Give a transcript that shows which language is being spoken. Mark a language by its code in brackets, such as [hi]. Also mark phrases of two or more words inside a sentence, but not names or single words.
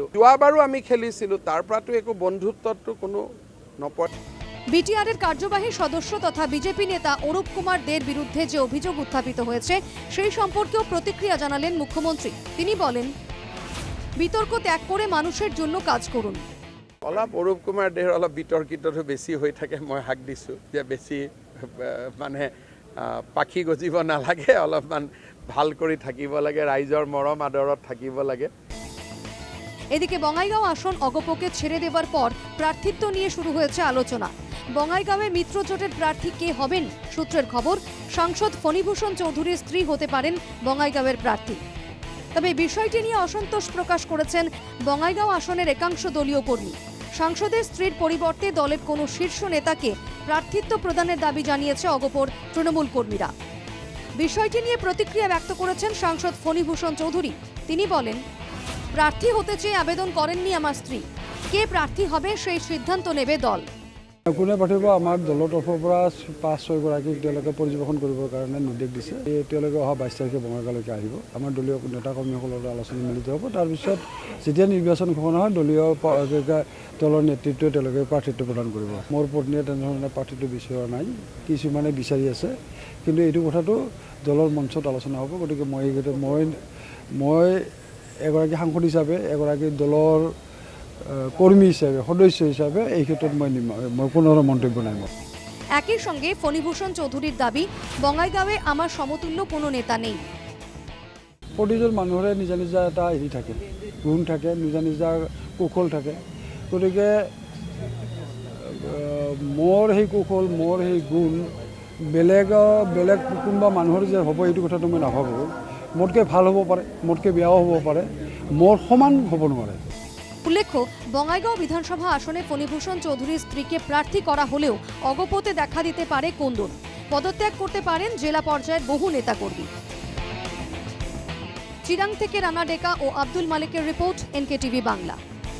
[as] যোৱাবাৰু আমি খেলিছিলোঁ, তাৰ পৰাতো একো বন্ধুত্বতো কোনো নপৰে। [bn] বিটিআরের কার্যবাহী সদস্য তথা বিজেপি নেতা অরূপ কুমার দের বিরুদ্ধে যে অভিযোগ উত্থাপিত হয়েছে সেই সম্পর্কেও প্রতিক্রিয়া জানালেন মুখ্যমন্ত্রী। তিনি বলেন, বিতর্ক ত্যাগ করে মানুষের জন্য কাজ করুন। [as] অলপ অৰূপ কুমাৰ দেৰ অলপ বিতৰ্কিতটো বেছি হৈ থাকে, মই হাক দিছোঁ যে বেছি মানে পাখি গজিব নালাগে, অলপমান ভাল কৰি থাকিব লাগে, ৰাইজৰ মৰম আদৰত থাকিব লাগে। [bn] এদিকে বঙ্গাইগাঁও আসন অগপকে ছেড়ে দেওয়ার পর প্রার্থিত্ব নিয়ে শুরু হয়েছে আলোচনা। বঙ্গাইগাঁওয়ে মিত্রজোটের প্রার্থী কে হবেন? সূত্রের খবর, সাংসদ ফণীভূষণ চৌধুরীর স্ত্রী হতে পারেন বঙ্গাইগাঁওয়ের প্রার্থী। তবে বিষয়টি নিয়ে অসন্তোষ প্রকাশ করেছেন বঙ্গাইগাঁও আসনের একাংশ দলীয় কর্মী। সাংসদের স্ত্রীর পরিবর্তে দলের কোনো শীর্ষ নেতাকে প্রার্থিত্ব প্রদানের দাবি জানিয়েছে অগপর তৃণমূল কর্মীরা। বিষয়টি নিয়ে প্রতিক্রিয়া ব্যক্ত করেছেন সাংসদ ফণীভূষণ চৌধুরী। তিনি বলেন, প্রার্থী হতে চেয়ে আবেদন করেননি আমার স্ত্রী, কে প্রার্থী হবে সেই সিদ্ধান্ত নেবে দল। [as] কোনে পাঠিব, আমাৰ দলৰ তৰফৰ পৰা 5-6 গৰাকীক তেওঁলোকে পৰ্যবেক্ষণ কৰিবৰ কাৰণে নিৰ্দেশ দিছে। তেওঁলোকে অহা 22 তাৰিখে বঙাইগাঁওলৈকে আহিব। আমাৰ দলীয় নেতা কৰ্মীসকলৰ আলোচনা মিলিত হ'ব। তাৰপিছত যেতিয়া নিৰ্বাচন ঘোষণা হয় দলীয় দলৰ নেতৃত্বই তেওঁলোকে প্ৰাৰ্থিত্ব প্ৰদান কৰিব। মোৰ পত্নীয়ে তেনেধৰণে প্ৰাৰ্থিত্ব বিচৰা নাই, কিছুমানে বিচাৰি আছে, কিন্তু এইটো কথাটো দলৰ মঞ্চত আলোচনা হ'ব। গতিকে মই এগৰাকী সাংসদ হিচাপে, এগৰাকী দলৰ কর্মী হিসাবে, সদস্য হিসাবে এই ক্ষেত্রে মই কোনো মন্তব্য নাই। [bn] একই সঙ্গে ফণীভূষণ চৌধুরীর দাবি, বঙাইগাঁওয়ে আমার সমতুল্য কোনো নেতা নেই। [as] প্ৰতিজন মানুহৰে নিজা নিজা এটা হেৰি থাকে, গুণ থাকে, নিজা নিজা কৌশল থাকে। গতিকে মোৰ সেই কৌশল, মোৰ সেই গুণ বেলেগ কোনোবা মানুহৰ যে হ'ব এইটো কথাটো মই নাভাবোঁ। মোতকৈ ভাল হ'ব পাৰে, মোতকৈ বেয়াও হ'ব পাৰে, মোৰ সমান হ'ব নোৱাৰে। [bn] উল্লেখ্য, বঙাইগাঁও বিধানসভা আসনে ফণীভূষণ চৌধুরীর স্ত্রীকে প্রার্থী করা হলেও অগপতে দেখা দিতে পারে কোন্দল। পদত্যাগ করতে পারেন জেলা পর্যায়ের বহু নেতাকর্মী। চিরাং থেকে রানা ডেকা ও আব্দুল মালিকের রিপোর্ট, NKTV বাংলা।